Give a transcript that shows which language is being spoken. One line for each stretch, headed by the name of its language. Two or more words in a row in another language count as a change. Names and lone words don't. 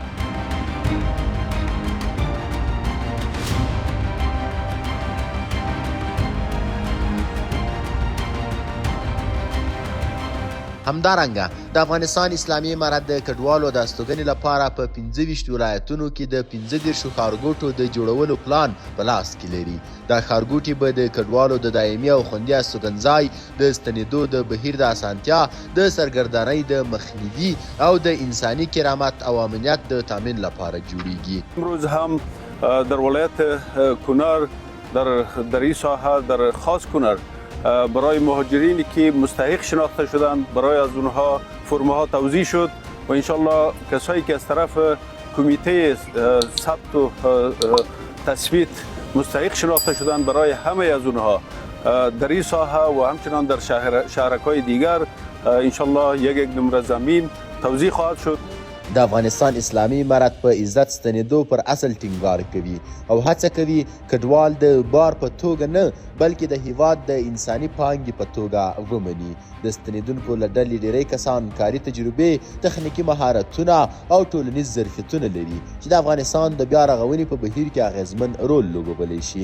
Pashto: همدارنګه د افغانستان اسلامي امارت د کډوالو د استوګنې لپاره په 25 ولایتونو کې د 15 ښارګوټو د جوړولو پلان په لاس کې لري. دا ښارګوټي به د کډوالو د دایمي او خوندي استوګنځای، د ستنېدو د بهیر د اسانتیا، د سرګردانۍ د مخنیوي او د انساني کرامت او امنیت د تامین لپاره جوړیږي.
Persian: امروز هم در ولایت کنر در این ساحه در خاص کنر برای مهاجرینی که مستحق شناخته شدند برای از اونها فرم‌ها توزیع شد و انشالله کسایی که از طرف کمیته ثبت و تثبیت مستحق شناخته شدند برای همه از اونها در این ساحه و همچنان در شهرک‌های دیگر انشالله یک نمره زمین توزیع خواهد شد.
Pashto: د افغانستان اسلامي امارت په عزت ستنېدو پر اصل ټینګار کوي او هڅه کوي کډوال د بار په توګه نه بلکې د هیواد د انساني پانګې په توګه ومني. د ستنېدونکو له ډلې ډیری کسان کاري تجربې، تخنیکي مهارتونه او ټولنیز ظرفیتونه لري چې د افغانستان د بیا رغونې په بهیر کې اغیزمن رول لوبولی شي.